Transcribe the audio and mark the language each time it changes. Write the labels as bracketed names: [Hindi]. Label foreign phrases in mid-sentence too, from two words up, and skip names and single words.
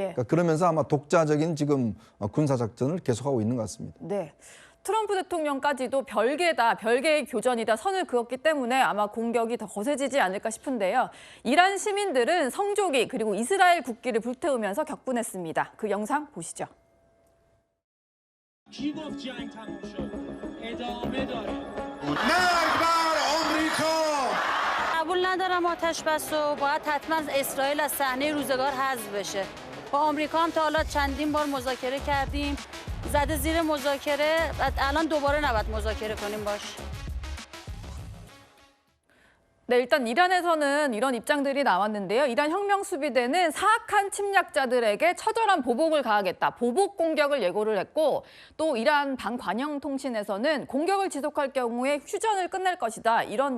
[Korean] 그러니까 그러면서 아마 독자적인 지금 군사 작전을 계속하고 있는 것 같습니다. 네. 트럼프 대통령까지도 별개의 교전이다 선을 그었기 때문에 아마 공격이 더 거세지지 않을까 싶은데요. 이란 시민들은 성조기 그리고 이스라엘 국기를 불태우면서 격분했습니다. 그 영상 보시죠. [Persian] کی گفت جنگ تموم شد ادامه داره مرگ بر آمریکا قبول ندارم آتش بس و باید حتما اسرائیل از صحنه روزگار حذف بشه با آمریکا هم تا حالا چندین بار مذاکره کردیم زده زیر مذاکره و الان دوباره نباید مذاکره کنیم باش [Korean] 네, 일단 이란에서는 이런 입장들이 나왔는데요. 이란 혁명수비대는 사악한 침략자들에게 처절한 보복을 가하겠다. 보복 공격을 예고를 했고 또 이란 방관영통신에서는 공격을 지속할 경우에 휴전을 끝낼 것이다.